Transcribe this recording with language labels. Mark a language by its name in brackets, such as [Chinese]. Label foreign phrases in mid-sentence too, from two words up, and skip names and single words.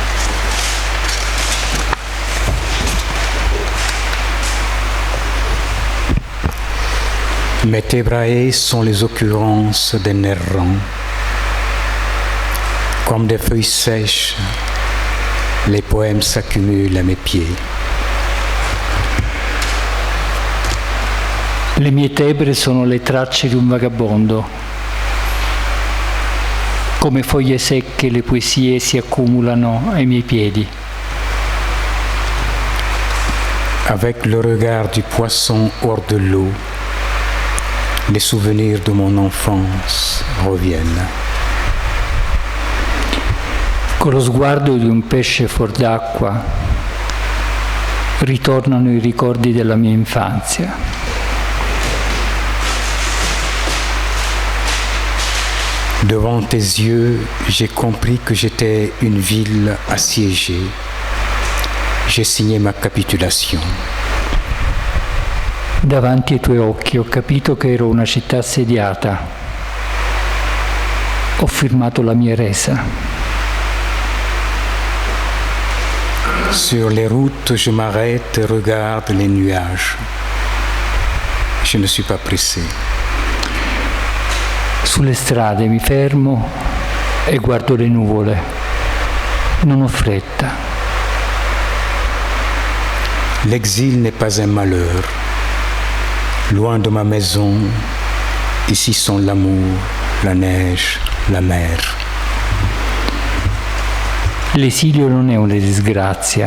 [French] Mes tébrae sont les occurrences d'un errant. Comme des feuilles sèches, les poèmes s'accumulent à mes pieds. [Italian] Le mie tebre sono le tracce di un vagabondo. Come foglie secche le poesie si accumulano ai miei piedi. [French] Avec le regard du poisson hors de l'eau, les souvenirs de mon enfance reviennent. [Italian] Con lo sguardo di un pesce fuor d'acqua ritornano i ricordi della mia infanzia. [French] Devant tes yeux, j'ai compris que j'étais une ville assiégée. J'ai signé ma capitulation. [Italian] Davanti ai tuoi occhi ho capito che ero una città assediata. Ho firmato la mia resa. [French] Sur les routes, je m'arrête et regarde les nuages. Je ne suis pas pressé. [Italian] Sulle strade mi fermo e guardo le nuvole. Non ho fretta. [French] L'exil n'est pas un malheur. Loin de ma maison, ici sont l'amour, la neige, la mer. [Italian] L'esilio non è una disgrazia.